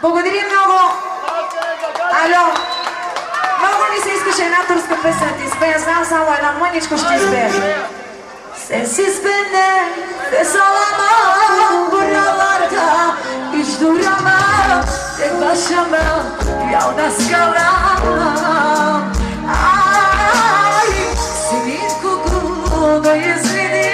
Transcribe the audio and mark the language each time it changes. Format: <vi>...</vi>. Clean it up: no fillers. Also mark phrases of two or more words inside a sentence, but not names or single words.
<bg>Благодаря много. Алло. Много ми се искаше една турска песен да ти изпея. Знам само една, мъничко ще изпея.</bg> <tr>Sessiz benden nefes alamam buralarda. Hiç duramam, tek başıma yalnız kalamam. Ay, senin kokunu özledim.</tr>